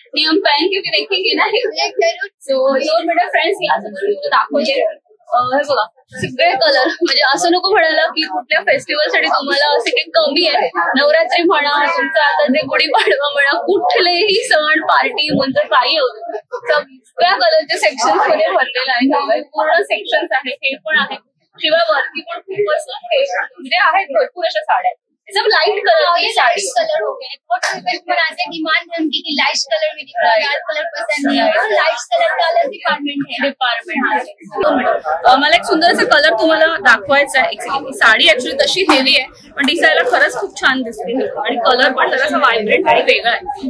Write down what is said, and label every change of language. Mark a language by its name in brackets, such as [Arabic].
[Hindi] नहीं हम पहन के भी देखेंगे ना. [Marathi] तो 2 मिनट फ्रेंड्स दाखवते. हे बघा सगळे कलर, म्हणजे असं नको म्हणायला की कुठल्या फेस्टिवल साठी तुम्हाला असे काही कमी आहे. नवरात्री म्हणा, तुमचं आता जे गुढीपाडवा म्हणा, कुठलेही सण पार्टी म्हणजे काही होतं, सगळ्या कलरचे सेक्शन मध्ये भरलेलं आहे. पूर्ण सेक्शन्स आहेत, हे पण आहे. शिवाय वरती पण खूप असं हे म्हणजे आहेत भरपूर अशा साड्या. [Hindi] सब लाइट कलर की साड़ी कलर हो गए, बहुत बनाते डिमांड है उनकी कि लाइट कलर में दिख रहा है, डार्क कलर पसंद नहीं है, तो लाइट कलर का अलग डिपार्टमेंट [Marathi] मला एक सुंदर असा कलर तुम्हाला दाखवायचा आहे. ही साडी ऍक्च्युली तशी हेवी आहे पण दिसायला खरंच खूप छान दिसते आणि कलर पण जरासा व्हायब्रंट आणि वेगळा आहे.